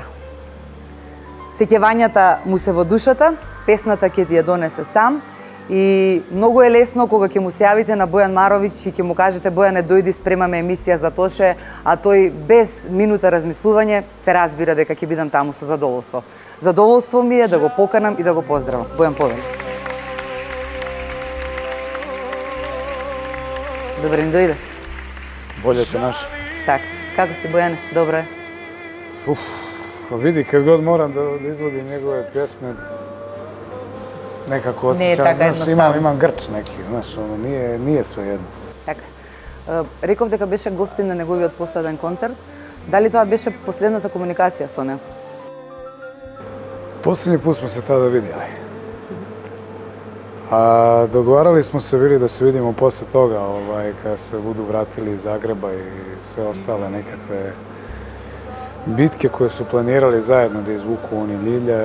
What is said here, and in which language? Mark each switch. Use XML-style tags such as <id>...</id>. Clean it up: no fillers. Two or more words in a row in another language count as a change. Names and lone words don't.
<mk>Сеќавањата му се во душата, песната ќе ти ја донесе сам и многу е лесно кога ќе му се јавите на Бојан Маровиќ и ќе му кажете Бојане дојди спремаме емисија за Тоше, а тој без минута размислување се разбира дека ќе бидам таму со задоволство. Задоволство ми е да го поканам и да го поздравам. Бојан, повели. Добре ни дојде. Болјете наш. Так, како си Бојане? Добро е. Види,</mk> <sr>kad god moram da izvodim njegove pjesme, nekako</sr> <mk>Не е</mk> <sr>osjećam,</sr> <mk>така едноставно.</mk> <sr>imam grč neki, znaš, ono, nije sve jedno.</sr> <mk>Така. Реков дека беше гостин на неговиот последен концерт. Дали тоа беше последната комуникација со него?</mk> <sr>Posljednji put smo se tada vidjeli. A dogovarali smo se bili da se vidimo posle toga, kada se budu vratili iz Zagreba i sve ostale nekakve bitke koje su planirali zajedno da izvuku oni Ljilje.</sr>